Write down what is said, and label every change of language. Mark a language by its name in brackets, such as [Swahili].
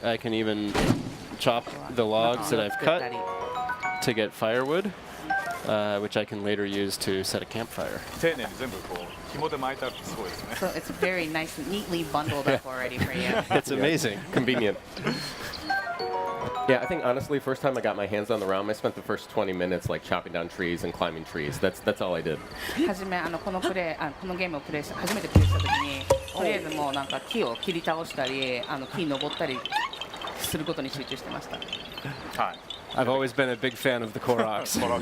[English] I can even chop the logs that I've cut to get firewood, which I can later use to set a campfire. [Japanese] 丁寧に全部こう紐で巻いてあるってすごいですね。 [English] So it's very nice, neatly bundled up already for you. It's amazing. Convenient. Yeah, I think honestly, first time I got my hands on the realm, I spent the first 20 minutes like chopping down trees and climbing trees. That's all I did. [Japanese] 初めこのゲームをプレイし初めてプレイした時にとりあえずもうなんか木を切り倒したり木に登ったりすることに集中してました。はい。 [English] I've always been a big fan of the Koroks.